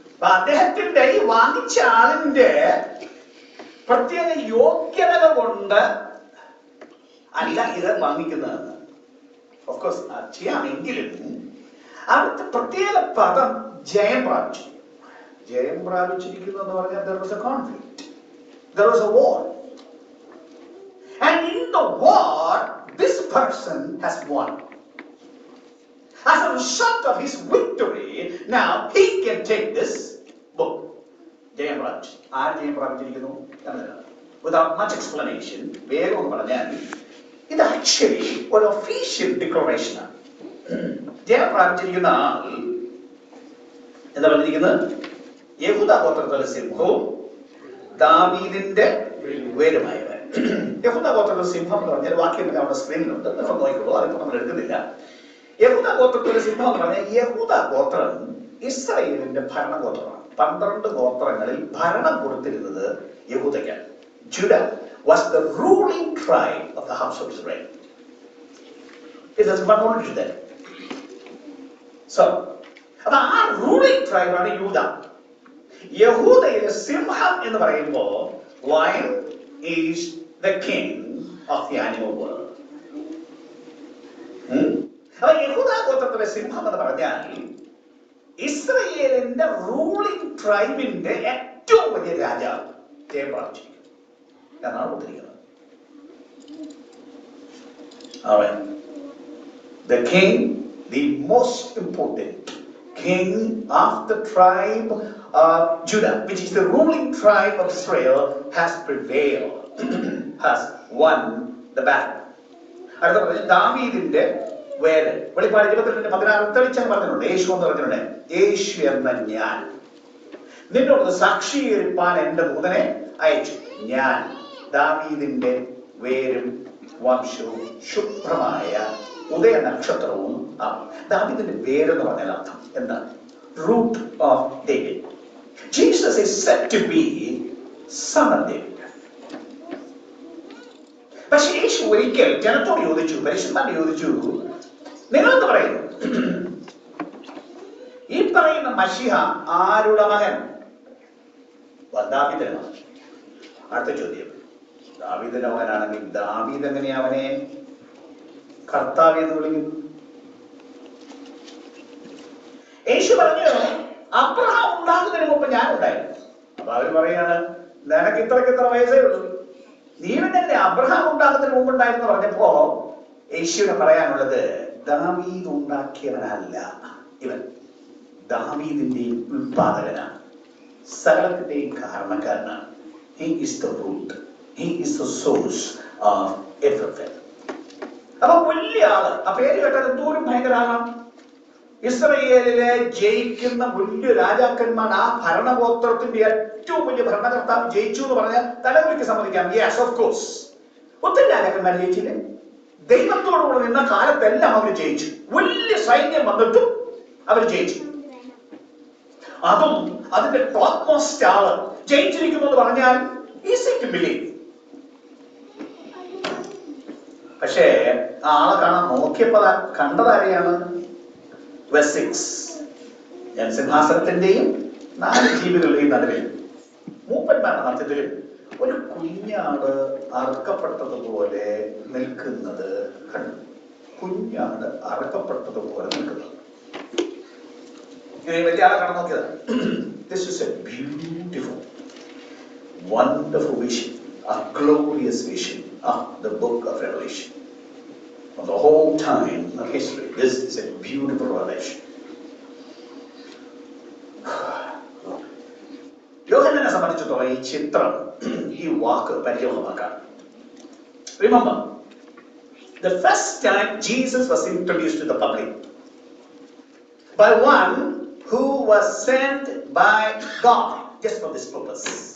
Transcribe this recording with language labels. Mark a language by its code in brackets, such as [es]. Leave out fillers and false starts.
[ml] അദ്ദേഹത്തിന്റെ ഈ വാങ്ങിച്ച ആളിന്റെ പ്രത്യേക യോഗ്യതകൾ കൊണ്ട് അല്ല ഇത് വാങ്ങിക്കുന്നതെന്ന്. ഓഫ്കോഴ്സ് ചെയ്യാമെങ്കിലും അവിടുത്തെ പ്രത്യേക പദം ജയം പ്രാപിച്ചു. ജയം പ്രാപിച്ചിരിക്കുന്നു എന്ന് പറഞ്ഞാൽ [en] there was a conflict, there was a war, and in the war this person has won. As a result of his victory, now he can take this book. [ml] ജയം പ്രാപിച്ചു. ആര് ജയം പ്രാപിച്ചിരിക്കുന്നു? [en] Without much explanation, [ml] വേഗം പറഞ്ഞാൽ ഇത് actually ഒരു official ഡിക്ലറേഷനാണ്. ജയം പ്രാപിച്ചിരിക്കുന്ന ആൾ എന്താ പറഞ്ഞിരിക്കുന്നത്? യഹൂദ ഗോത്രത്തിലെ സിംഹവും ദാവീദിന്റെ വേരുമായവൻ. യഹൂദ ഗോത്രത്തിലെ സിംഹം എന്ന് പറഞ്ഞാൽ വാക്യം നമ്മുടെ സ്ക്രീനിലുണ്ട്, നിങ്ങൾ നോക്കിക്കോളൂ, അതിപ്പോൾ നമ്മൾ എടുക്കുന്നില്ല. യഹൂദ ഗോത്രത്തിലെ സിംഹം എന്ന് പറഞ്ഞാൽ യഹൂദ ഗോത്രം ഇസ്രായേലിന്റെ ഭരണഗോത്രമാണ്. 12 ഗോത്രങ്ങളിൽ ഭരണം കൊടുത്തിരുന്നത് യഹൂദയ്ക്കാണ്. [en] Judah was the ruling tribe of the house of Israel. It is one only to them. [ml] So, അപ്പൊ ആ റൂളിംഗ് ട്രൈബാണ് യൂദ. യഹൂദയിലെ സിംഹം എന്ന് പറയുമ്പോൾ [en] lion is the king of the animal world. [ml] അപ്പൊ യഹൂദ ഗോത്രത്തിലെ സിംഹം എന്ന് പറഞ്ഞാൽ ഇസ്രയേലിന്റെ റൂളിംഗ് ട്രൈബിന്റെ ഏറ്റവും വലിയ രാജാവ് ജയം പ്രാപിച്ചിരിക്കുന്നു എന്നാണ് ഉദ്ധരിക്കുന്നത്. [en] The king, the most important king of the tribe of Judah, which is the ruling tribe of Israel, has prevailed, has won the battle. [ml] അടുത്ത പറഞ്ഞ ദാവീദിന്റെ വേര്. വെളിപ്പാട് 22:16 തെളിച്ചെന്ന് പറഞ്ഞിട്ടുണ്ട്. യേശു എന്ന് പറഞ്ഞിട്ടുണ്ട്, യേശു എന്ന ഞാൻ നിന്നോട് സാക്ഷീകരിപ്പാൻ എന്റെ ദൂതനെ അയച്ചു. ഞാൻ ദാവീദിന്റെ വേരും വംശവും ശുഭ്രമായ ഉദയ നക്ഷത്രവും ആണ്. ദാവീദിന്റെ വേരെന്ന് പറഞ്ഞാൽ അർത്ഥം എന്താണ്? [en] Root of David. Jesus is said to be son of David. [ml] പക്ഷെ യേശു ഒരിക്കൽ ജനത്തോട് ചോദിച്ചു, പരിശുദ്ധന്മാരോട് ചോദിച്ചു, നിങ്ങളെന്ത് പറയുന്നു? ഈ പറയുന്ന മശിഹ ആരുടെ മകൻ? ദാവീദിന്റെ മകൻ. അടുത്ത ചോദ്യം, ദാവീദിന്റെ മകനാണെങ്കിൽ ദാവീദ് എങ്ങനെ അവനെ കർത്താവ് എന്ന് വിളിക്കുന്നു? യേശു പറഞ്ഞു, അബ്രഹാം ഉണ്ടാകുന്നതിന് മുമ്പ് ഞാൻ ഉണ്ടായിരുന്നു. അപ്പൊ അവര് പറയാണ്, നിനക്ക് ഇത്ര വയസ്സേ ഉള്ളൂ, നീ പിന്നെ അബ്രഹാം ഉണ്ടാകുന്നതിന് മുമ്പ് ഉണ്ടായിരുന്നു പറഞ്ഞപ്പോ യേശുവിനെ പറയാനുള്ളത്, ദാവീദ് ഉണ്ടാക്കിയവനല്ല ഇവൻ, ദാവീദിന്റെയും ഉൽപാദകനാണ്, സകലത്തിന്റെയും കാരണക്കാരനാണ്. [en] He is the root, he is the source of everything. [ml] അപ്പൊ വലിയ ആള്, ആ പേര് കേട്ടാൽ എന്തോരം ഭയങ്കരാകാം. ഇസ്രയേലിലെ ജയിക്കുന്ന വലിയ രാജാക്കന്മാർ, ആ ഭരണഗോത്രത്തിന്റെ ഏറ്റവും വലിയ ഭരണകർത്താവ് ജയിച്ചു എന്ന് പറഞ്ഞാൽ തലമുറയ്ക്ക് സമ്മതിക്കാം. Yes, of course. ഒത്തിരി രാജാക്കന്മാർ ജയിച്ചില്ലേ? ദൈവത്തോടുകൂടെ നിന്ന കാലത്തെല്ലാം അവർ ജയിച്ചു. വലിയ സൈന്യം വന്നിട്ടും അവർ ജയിച്ചു. അതും അതിന്റെ ടോപ്പ് മോസ്റ്റ് ആള് ജയിച്ചിരിക്കുന്നു എന്ന് പറഞ്ഞാൽ [en] Easy to believe. [ml] പക്ഷേ ആ ആളെ കാണാൻ നോക്കിയപ്പോ കണ്ടതാരെയാണ്? Verse 6. ഞാൻ സിംഹാസനത്തിന്റെയും 4 ജീവികളുടെയും നടുവിൽ മൂപ്പന്മാരുടെ മധ്യത്തിൽ ഒരു കുഞ്ഞാട് അറുക്കപ്പെട്ടതുപോലെ നിൽക്കുന്നത് കണ്ടു. കുഞ്ഞാട് അറുക്കപ്പെട്ടതുപോലെ നിൽക്കുന്നത്. വലിയ ആളെ കാണാൻ നോക്കിയതാണ്. [en] This is a beautiful, wonderful vision, a glorious vision of the book of Revelation. Of the whole time of history, this is a beautiful revelation. [ml] യോഹന്നാനെ സംബന്ധിച്ചിടത്തോളം ഈ ചിത്രം, ഈ വാക്ക് പരിചയമാക്കാം. [en] Remember, the first time Jesus was introduced to the public by one who was sent by God just for this purpose.